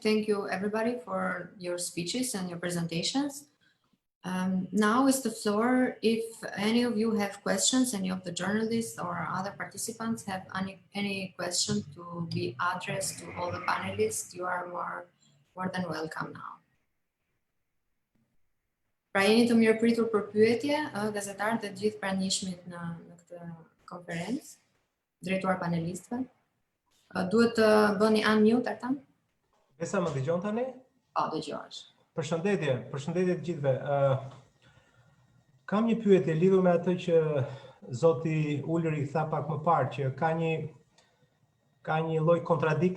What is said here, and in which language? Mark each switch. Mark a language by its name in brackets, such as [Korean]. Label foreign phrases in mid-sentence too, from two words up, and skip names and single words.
[English] Thank you, everybody, for your speeches and your presentations. Now is the floor. If any of you have questions, any of the journalists or other participants have any question to be addressed to all the panelists, you are more than welcome now. [Albanian] Pra jeni të mirë pritur për pyetje, gazetarët e gjithë pranishmit në këtë konferencë, drejtuar panelistëve. Duhet të bëni unmute Artan? Besa më dëgjon tani? Po, dëgjohesh. Përshëndetje të gjithëve. Kam një pyetje lidhur me atë që zoti Ulri tha pak më parë, që ka një lloj kontradikte